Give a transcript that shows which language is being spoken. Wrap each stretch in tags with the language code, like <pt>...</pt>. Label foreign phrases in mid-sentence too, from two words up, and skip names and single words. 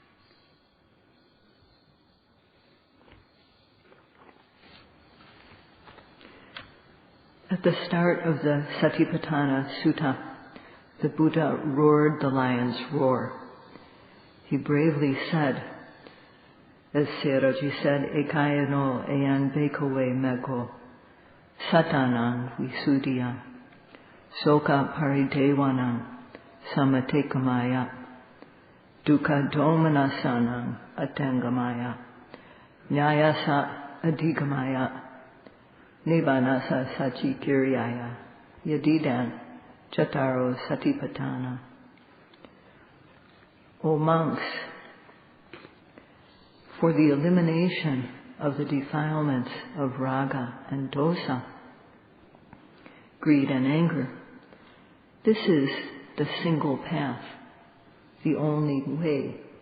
<en>At the start of the Satipatthana Sutta, the Buddha roared the lion's roar. He bravely said, as Sayadawgyi said,</en> <pi>Ekayano eyan bekowe Maggo. Satanan Visuddhiya, Soka Paridevanam, Samatekamaya, Dukkha Domanasanam, Atangamaya, Nyayasa Adigamaya, Nibbanasa Sachikiriyaya, Yadidan Chataro Satipatthana.</pi> <en>O monks, for the elimination of the defilements of raga and dosa, greed and anger, this is the single path, the only way.</en>